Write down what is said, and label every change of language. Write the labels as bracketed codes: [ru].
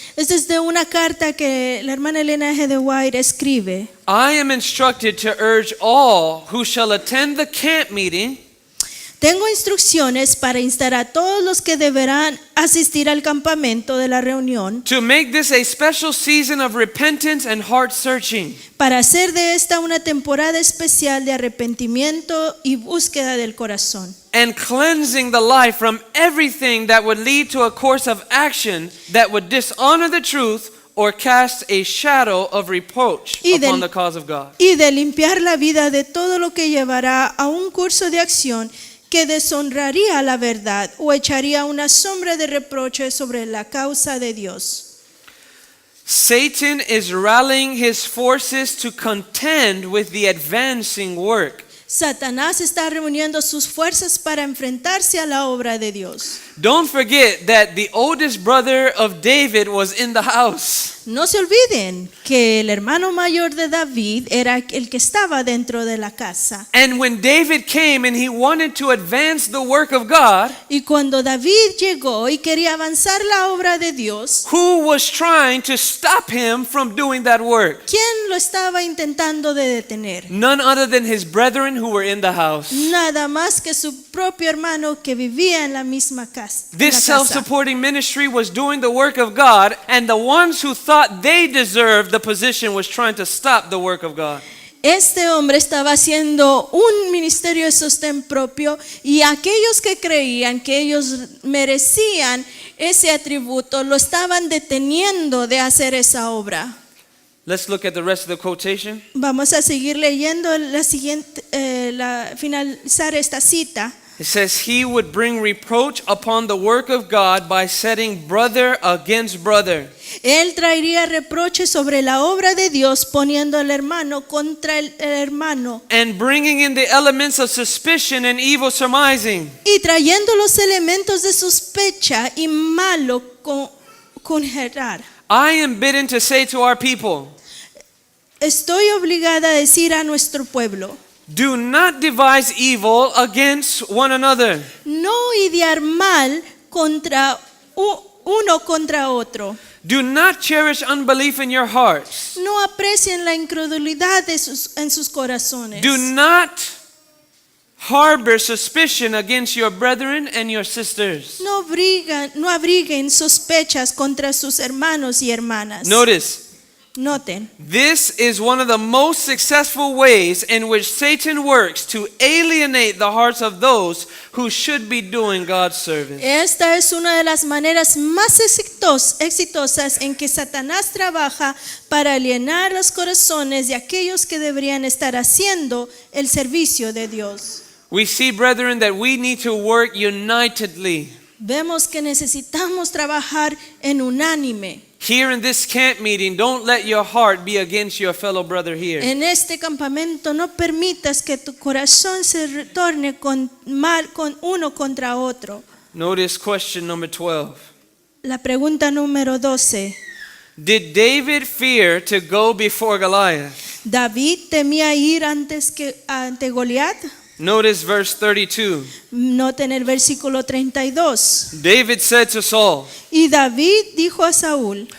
[es] Esta es de una carta que la hermana Elena G. de White escribe. [en] I am instructed to urge all who shall attend the camp meeting [es] Tengo instrucciones para instar a todos los que deberán asistir al campamento de la reunión [en] to make this a special season of repentance and heart searching. [es] para hacer de esta una temporada especial de arrepentimiento y búsqueda del corazón. [en] And cleansing the life from everything that would lead to a course of action that would dishonor the truth or cast a shadow of reproach upon the cause of God. [es] Y de limpiar la vida de todo lo que llevará a un curso de acción que deshonraría la verdad o echaría una sombra de reproche sobre la causa de Dios. [en] Satan is rallying his forces to contend with the advancing work. [es] Satanás está reuniendo sus fuerzas para enfrentarse a la obra de Dios. [en] Don't forget that the oldest brother of David was in the house. [es] No se olviden que el hermano mayor de David era el que estaba dentro de la casa. [en] And when David came and he wanted to advance the work of God, [es] Y cuando David llegó y quería avanzar la obra de Dios, [en] who was trying to stop him from doing that work? [es] ¿quién lo estaba intentando de detener? [en] None other than his brethren who were in the house. [es] Nada más que su propio hermano que vivía en la misma casa. [en] This self-supporting ministry was doing the work of God, and the ones who thought they deserved the position was trying to stop the work of God. [es] Este hombre estaba haciendo un ministerio de sostén propio y aquellos que creían que ellos merecían ese atributo lo estaban deteniendo de hacer esa obra. [en] Let's look at the rest of the quotation. [es] Vamos a seguir leyendo la siguiente, finalizar esta cita. [en] It says, he would bring reproach upon the work of God by setting brother against brother. [es] Él traería reproches sobre la obra de Dios poniendo al hermano contra el hermano [en] And bringing in the elements of suspicion and evil surmising. [es] y trayendo los elementos de sospecha y malo conjerar. [en] I am bidden to say to our people, [es] Estoy obligada a decir a nuestro pueblo, [en] do not devise evil against one another. [es] no idear mal contra uno contra otro. [en] Do not cherish unbelief in your hearts. [es] No aprecien la incredulidad en sus corazones. [en] Do not harbor suspicion against your brethren and your sisters. [es] No abriguen sospechas contra sus hermanos y hermanas. [en] Notice, [es] Noten, [en] this is one of the most successful ways in which Satan works to alienate the hearts of those who should be doing God's service. [es] esta es una de las maneras más exitosas en que Satanás trabaja para alienar los corazones de aquellos que deberían estar haciendo el servicio de Dios. [en] We see, brethren, that we need to work unitedly. [es] Vemos que necesitamos trabajar en unánime. [en] Here in this camp meeting, don't let your heart be against your fellow brother here. [es] En este campamento no permitas que tu corazón se retorne con uno contra otro. [en] Notice question number 12. [es] La pregunta número 12. [en] Did David fear to go before Goliath? [es] ¿David temía ir ante Goliat? [en] Notice verse 32. [es] Noten el versículo 32. [en] David said to Saul, [es] Y David dijo a Saúl: